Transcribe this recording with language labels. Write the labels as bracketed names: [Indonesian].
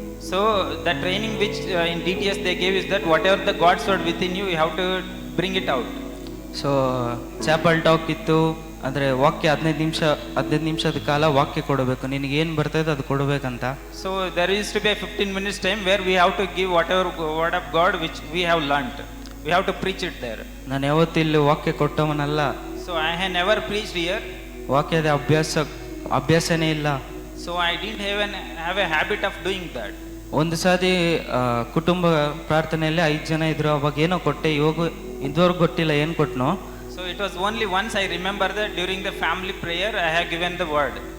[English] So the training which in DTS they gave is that whatever the God's word within you, you have to bring it out. [Kannada] So chapel talk ಇತ್ತು, ಅಂದರೆ ವಾಕ್ಯ 15 ನಿಮಿಷದ ಕಾಲ ವಾಕ್ಯ ಕೊಡಬೇಕು, ನಿನಗೆ ಏನು ಬರ್ತದೆ ಅದು ಕೊಡಬೇಕಂತ. [English] So there used to be a 15 minutes time where we have to give whatever word of God which we have learnt. We have to preach it there. [Kannada] ನಾನು ಯಾವತ್ತೂ ಇಲ್ಲಿ ವಾಕ್ಯ ಕೊಟ್ಟವನಲ್ಲ. [English] So I had never preached here. [Kannada] ವಾಕ್ಯದ ಅಭ್ಯಾಸನೇ ಇಲ್ಲ. [English] So I didn't have a habit of doing that. [Kannada] ಒಂದು ಸಾರಿ ಕುಟುಂಬ ಪ್ರಾರ್ಥನೆಯಲ್ಲಿ 5 ಜನ ಇದ್ರು, ಅವಾಗ ಏನೋ ಕೊಟ್ಟೆ, ಇದುವರೆಗೂ ಗೊತ್ತಿಲ್ಲ ಏನು ಕೊಟ್ಟನೋ. [English] So it was only once I remember that during the family prayer I have given the word.